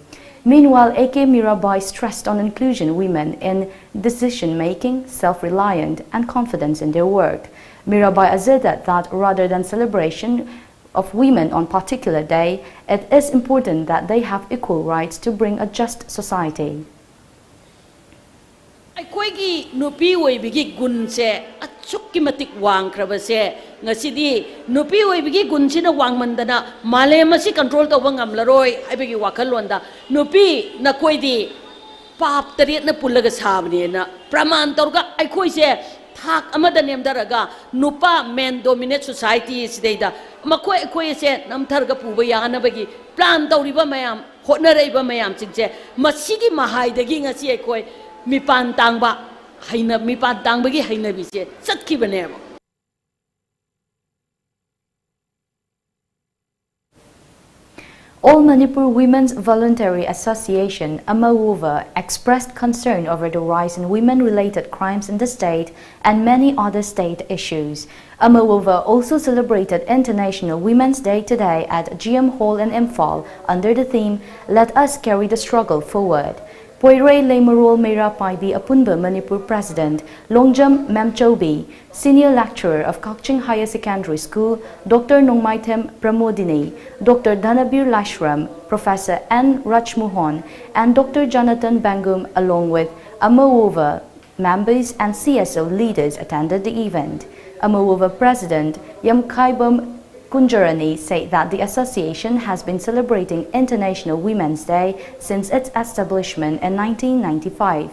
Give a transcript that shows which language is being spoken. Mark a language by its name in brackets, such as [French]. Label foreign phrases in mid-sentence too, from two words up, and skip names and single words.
[English] Meanwhile, AK Mirabai stressed on inclusion women in decision-making, self-reliant and confidence in their work. Mirabai asserted that rather than celebration of women on particular day, it is important that they have equal rights to bring a just society. [Manipuri] Aikoigi nupi oibigi gunse achukki matik wang krabase ngasidi nupi oibigi gunsina wangmandana malemasi control tawba ngamlaroi haibigi wakalonda nupi nakoidi pap tariat na pulaga sabni na praman torga aikoise thak amada nemdaraga nupa [English] men dominate society [Manipuri] sidaida makoi akoise namtharga puba yanabagi plan tawriba mayam hotnaraiba mayam chingse masigi mahaidagi ngasi akoi mipan tangba haina mipan tangbagi haina bise satkibane. [English] All Manipur Women's Voluntary Association (AMAWOVA) expressed concern over the rise in women-related crimes in the state and many other state issues. AMAWOVA also celebrated International Women's Day today at GM Hall in Imphal under the theme "Let Us Carry the Struggle Forward." Poiray Lemarol Meira Paibi Apunba Manipur President Longjam Memchobi, Senior Lecturer of Kakching Higher Secondary School, Dr. Nongmaitem Pramodini, Dr. Dhanabir Lashram, Professor N. Rachmohan, and Dr. Jonathan Bangum along with AMAWOVA members and CSO leaders attended the event. AMAWOVA President Yamkaibam Kunjarani said that the association has been celebrating International Women's Day since its establishment in 1995.